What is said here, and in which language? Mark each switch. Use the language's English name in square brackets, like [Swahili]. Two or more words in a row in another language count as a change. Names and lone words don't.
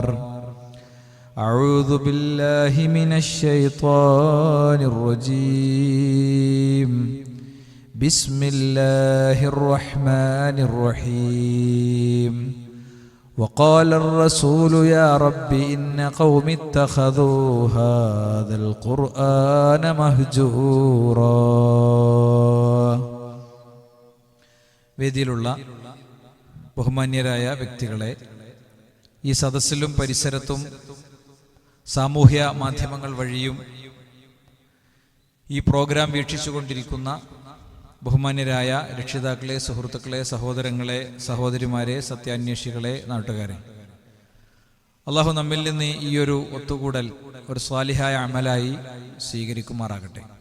[Arabic] أعوذ بالله من الشيطان الرجيم. بسم الله الرحمن الرحيم. وقال الرسول يا رب إن قوم اتخذوا هذا القرآن مهجورا. [Malayalam] വേദിയിലുള്ള ബഹുമാന്യരായ വ്യക്തികളെ, ഈ സദസ്സിലും പരിസരത്തും സാമൂഹ്യ മാധ്യമങ്ങൾ വഴിയും ഈ പ്രോഗ്രാം വീക്ഷിച്ചുകൊണ്ടിരിക്കുന്ന ബഹുമാന്യരായ രക്ഷിതാക്കളെ, സുഹൃത്തുക്കളെ, സഹോദരങ്ങളെ, സഹോദരിമാരെ, സത്യാന്വേഷികളെ, നാട്ടുകാരെ, അള്ളാഹു നമ്മിൽ നിന്ന് ഈ ഒരു ഒത്തുകൂടൽ ഒരു സ്വാലിഹായ അമലായി സ്വീകരിക്കുമാറാകട്ടെ.